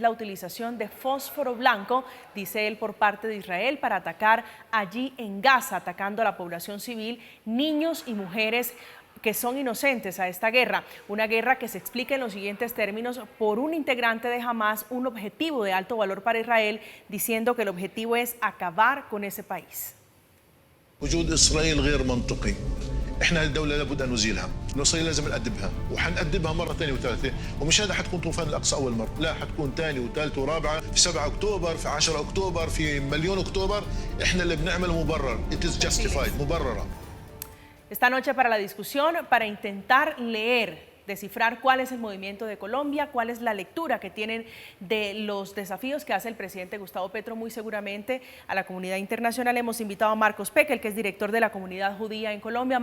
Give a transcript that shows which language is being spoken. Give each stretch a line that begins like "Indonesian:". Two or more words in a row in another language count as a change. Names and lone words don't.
Spanish: la utilización de fósforo blanco, dice él, por parte de Israel para atacar allí en Gaza, atacando a la población civil, niños y mujeres que son inocentes a esta guerra. Una guerra que se explica en los siguientes términos por un integrante de Hamas, un objetivo de alto valor para Israel, diciendo que el objetivo es acabar con ese país.
Arabic: وجود إسرائيل غير منطقي. احنا الدولة لابد ان نزيلها، إسرائيل لازم نأدبها وحنأدبها مرة ثانية وثالثة، ومش هذا حتكون طوفان الأقصى أول مرة، لا حتكون ثانية وثالثة ورابعة، في 7 أكتوبر، في 10 أكتوبر، في مليون أكتوبر، احنا اللي بنعمله مبرر،
English: it is justified،
Arabic: مبررة.
Spanish: Esta noche para la discusión, para intentar leer, descifrar cuál es el movimiento de Colombia, cuál es la lectura que tienen de los desafíos que hace el presidente Gustavo Petro, muy seguramente a la comunidad internacional. Hemos invitado a Marcos Pekel, que es director de la comunidad judía en Colombia.